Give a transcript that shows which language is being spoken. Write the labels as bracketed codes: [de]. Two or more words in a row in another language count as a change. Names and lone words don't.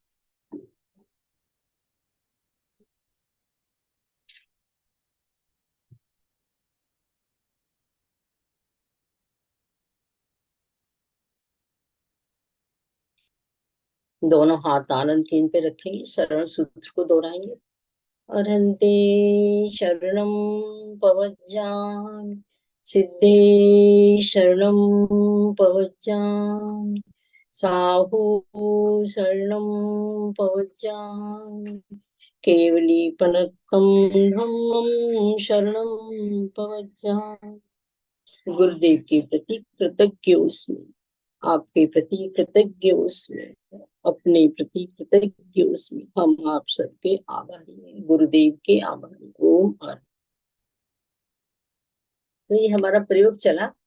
[hi] दोनों हाथ आनंद केंद्र पे रखेंगे। शरण सूत्र को दोहराएंगे। [pra] अरहन्ते शरणं पवज्जामि, सिद्धे शरणं पवज्जामि, साहू शरणं पवज्जामि, केवलीपनत्तं धम्मं शरणं पवज्जामि। [hi] गुरुदेव के प्रति कृतज्ञ उसमें, आपके प्रति कृतज्ञ उसमें, अपने प्रति कृतज्ञ उसमें। हम आप सबके आभारी हैं, गुरुदेव के आभारी। ओम और तो ये हमारा प्रयोग चला।